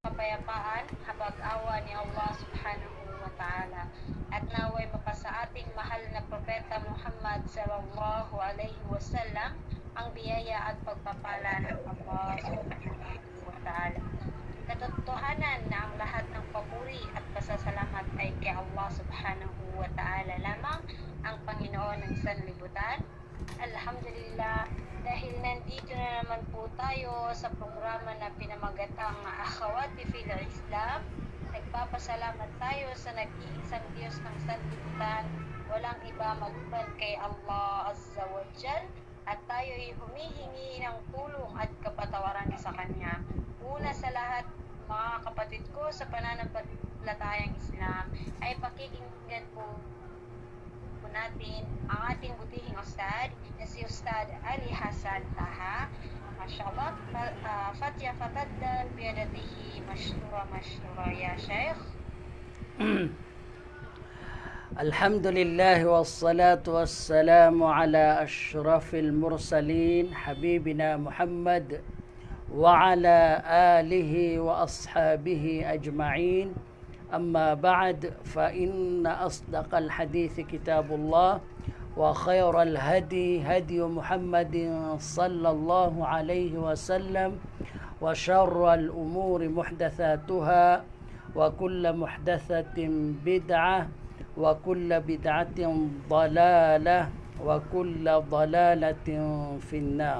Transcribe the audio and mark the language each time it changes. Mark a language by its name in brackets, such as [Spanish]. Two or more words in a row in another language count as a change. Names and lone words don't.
[Filipino] kapayapaan, habag-awa ni Allah [Arabic] سبحانه وتعالى. [Filipino] At naway mapasa ating mahal na Propeta Muhammad [Arabic] صلى الله عليه وسلم [Filipino] ang biyaya at pagpapala ng Allah [Arabic] سبحانه وتعالى. [Filipino] Katotohanan na ang lahat ng papuri at pasasalamat ay kay Allah [Arabic] سبحانه وتعالى [Filipino] lamang, ang Panginoon ng sanlibutan. Alhamdulillah, dahil nandito na naman po tayo sa programa na pinamagatang Akhawati fil Islam, nagpapasalamat tayo sa nag-iisang Diyos ng sanlibutan, walang iba maliban kay Allah [Arabic] عز وجل, [Filipino] at tayo ay humihingi ng tulong at kapatawaran sa Kanya. Una sa lahat, mga kapatid ko sa pananampalatayang Islam, ay pakikinggan po natin ang ating butihing Ustad na si Ustad Ali Hasan Taha. Mashallah, Fatiha fataddal biyadatihi mashura ya Sheikh. [Arabic] الحمد لله والصلاة والسلام على أشرف المرسلين حبيبنا محمد وعلى آله وأصحابه أجمعين. أما بعد فإن أصدق الحديث كتاب الله وخير الهدي هدي محمد صلى الله عليه وسلم وشر الأمور محدثاتها وكل محدثة بدعة وكل بدعة ضلالة وكل ضلالة في النار.